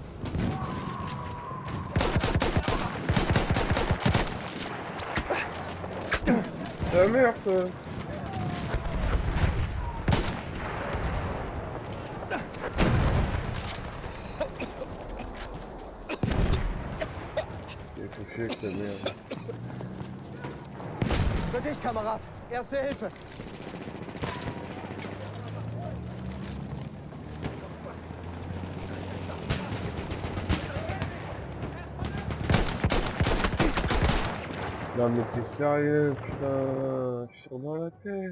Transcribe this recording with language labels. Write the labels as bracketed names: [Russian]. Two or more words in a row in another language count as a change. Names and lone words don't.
[French] La merde quoi. J'ai touché avec la merde. [German] Für dich, Kamerad. Erste Hilfe. [French] Non mais t'es sérieux, putain, je suis dans la tête.